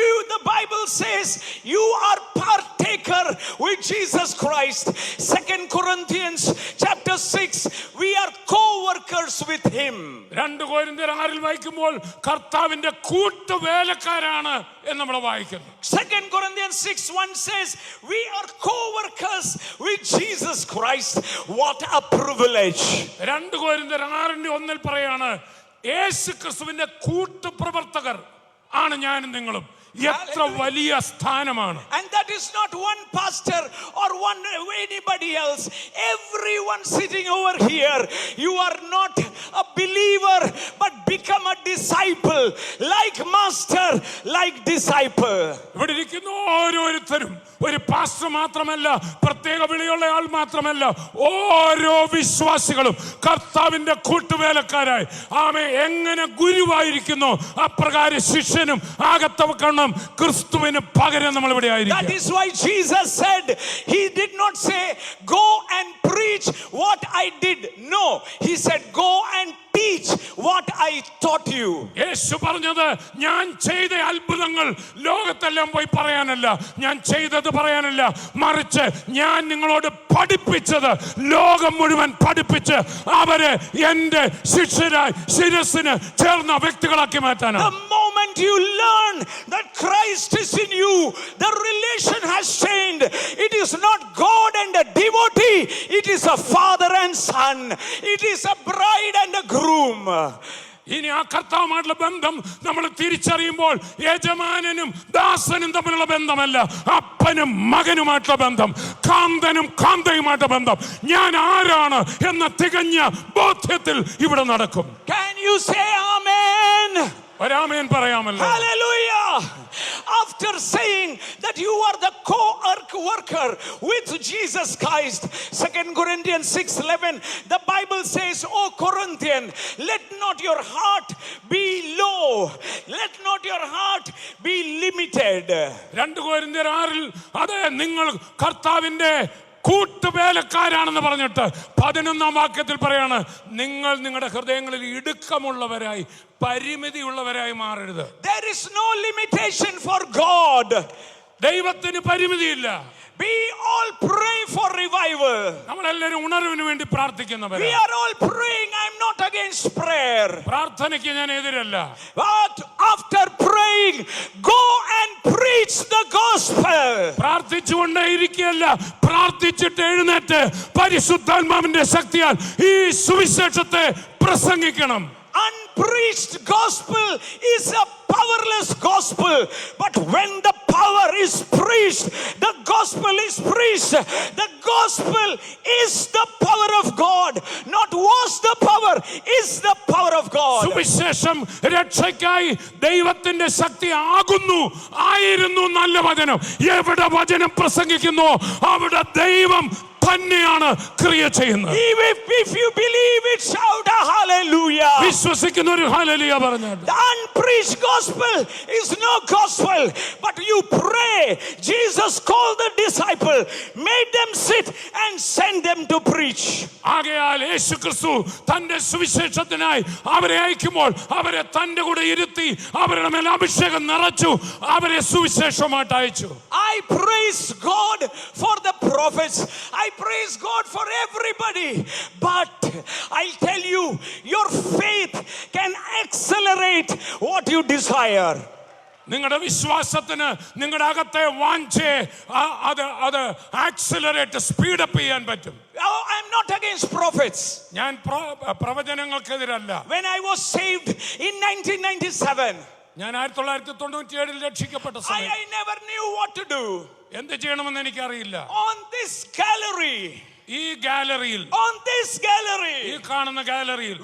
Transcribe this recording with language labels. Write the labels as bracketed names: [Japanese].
[English] The Bible says you are partaker with Jesus Christ. 2 Corinthians chapter 6, we are co-workers with Him. [Malayalam] 2 കൊരിന്ത്യർ 6 വായിക്കുമ്പോൾ കർത്താവിന്റെ കൂട്ടുവേലക്കാരാണ് എന്ന് നമ്മൾ വായിക്കുന്നു. [English] 2 Corinthians 6:1 says we are co-workers with Jesus Christ. What a privilege. [Malayalam] 2 കൊരിന്ത്യർ 6:1 പറയാണ്, യേശു ക്രിസ്തുവിന്റെ കൂട്ടുപ്രവർത്തകർ ആണ് ഞാനും നിങ്ങളും. എത്ര വലിയ സ്ഥാനമാണ്. [English] And that is not one pastor or anybody else. Everyone sitting over here, you are not a believer but become a disciple. Like master, like disciple. [Malayalam] ഇവിടെ ഇരിക്കുന്ന ഓരോരുത്തരും ഒരു പാസ്റ്റർ മാത്രമല്ല, പ്രത്യേക വിളിയുള്ള ആൾ മാത്രമല്ല, ഓരോ വിശ്വാസികളും കർത്താവിന്റെ കൂട്ടുവേലക്കാരായി ആമേ എങ്ങനെ ഗുരുവായിരിക്കുന്നു അപ്രകാരം ശിഷ്യനും ആകത്തവക്കണം ക്രിസ്തുവിന് പകരം നമ്മൾ ഇവിടെ ആയിരിക്കും. [English] That is why Jesus said, He did not say go and preach what I did. No, He said go and teach what I taught you. [Malayalam] യേശു പറഞ്ഞത് ഞാൻ ചെയ്ത അത്ഭുതങ്ങൾ ലോകത്തെല്ലാം പോയി പറയാനല്ല, ഞാൻ ചെയ്തത് പറയാനല്ല, മറിച്ച് ഞാൻ നിങ്ങളോട് പഠിപ്പിച്ചത് ലോകം മുഴുവൻ പഠിപ്പിച്ച് അവരെ എന്റെ ശിഷ്യരായി ശിരസിന് ചേർന്ന വ്യക്തികളാക്കി മാറ്റാനാണ്. [English] The moment you learn that Christ is in you, the relation has changed. It is not God and a devotee, it is a father and son, it is a bride and a groom. [Malayalam] ഇനി ആ കർത്താവുമായിട്ടുള്ള ബന്ധം നമ്മൾ തിരിച്ചറിയുമ്പോൾ യജമാനനും ദാസനും തമ്മിലുള്ള ബന്ധമല്ല, അപ്പനും മകനുമായിട്ടുള്ള ബന്ധം, കാന്തനും കാന്തയുമായിട്ടുള്ള ബന്ധം. ഞാൻ ആരാണ് എന്ന തികഞ്ഞ ബോധ്യത്തിൽ ഇവിടെ നടക്കും. [English] Can you say amen? [Malayalam] ഒരാമേൻ പറയാമല്ലോ. [English] Hallelujah. After saying that you are the co-worker with Jesus Christ, 2 Corinthians 6:11, the Bible says, "O Corinthian, let not your heart be low, let not your heart be limited." [Malayalam] 2 കൊരിന്ത്യർ 6 അതെ നിങ്ങൾ കർത്താവിന്റെ കൂട്ടുവേലക്കാരാണെന്ന് പറഞ്ഞിട്ട് 11-ാം വാക്യത്തിൽ പറയാണ്, നിങ്ങൾ നിങ്ങളുടെ ഹൃദയങ്ങളിൽ ഇടുക്കമുള്ളവരായി പരിമിതിയുള്ളവരായി മാറരുത്. [English] There is no limitation for God. [Malayalam] ദൈവത്തിന് പരിമിതിയില്ല. [English] We all pray for revival. [Malayalam] നമ്മളെല്ലാവരും ഉണർവിന് വേണ്ടി [English] We [Malayalam] പ്രാർത്ഥിക്കുന്നവരാണ്. [English] are all praying. I'm not against prayer. [Malayalam] പ്രാർത്ഥനയ്ക്ക് ഞാൻ എതിരല്ല. [English] But after praying, go and preach the gospel. [Malayalam] പ്രാർത്ഥിച്ചുകൊണ്ടേ ഇരിക്കുകയല്ല, പ്രാർത്ഥിച്ചിട്ട് എഴുന്നേറ്റ് പരിശുദ്ധാത്മാവിന്റെ ശക്തിയാൽ ഈ സുവിശേഷത്തെ പ്രസംഗിക്കണം. [English] unpreached gospel is a powerless gospel. But when the power is preached, the gospel is preached. The gospel is the power of God. Not was the power, is the power of God. [Malayalam] സുവിശേഷം രക്ഷയ്ക്കായി ദൈവത്തിന്റെ ശക്തി ആയിരുന്നു നല്ല വചനം. എവിടെ വചനം പ്രസംഗിക്കുന്നു അവിടെ ദൈവം തന്നെയാണ് ക്രിയ ചെയ്യുന്നത്. [English] If you believe it, shout a hallelujah. [Malayalam] വിശ്വസിക്കുന്ന ഒരു ഹല്ലേലൂയ പറഞ്ഞാട്ടെ. [English] The unpreached gospel is no gospel, but you pray. Jesus called the disciple, made them sit and sent them to preach. [Malayalam] ആകയാൽ യേശുക്രിസ്തു തന്റെ സുവിശേഷത്തിനായി അവരെ അയക്കുമ്പോൾ അവരെ തന്റെ കൂടെ ഇരുത്തി അവരുടെ മേൽ അഭിഷേകം നിറച്ചു അവരെ സുവിശേഷമായിട്ട് അയച്ചു. [English] I praise God for the prophets. I praise God for everybody. But I'll tell you, your faith can accelerate what you desire. [Malayalam] നിങ്ങളുടെ വിശ്വാസത്തിന് നിങ്ങളുടെ അകത്തെ വാഞ്ചയെ അത് ആക്സിലറേറ്റ് സ്പീഡപ്പ് ചെയ്യാൻ പറ്റും. [English] I'm not against prophets. [Malayalam] ഞാൻ പ്രവചനങ്ങൾക്കെതിരല്ല. [English] When I was saved in 1997, [Malayalam] ഞാൻ 1997 രക്ഷിക്കപ്പെട്ട സമയത്ത് [English] I never knew what to do. [Malayalam] എന്ത് ചെയ്യണമെന്ന് എനിക്കറിയില്ല. [English] On this gallery, [Malayalam] ഈ ഗാലറിയിൽ, ഈ കാണുന്ന ഗാലറിയിൽ,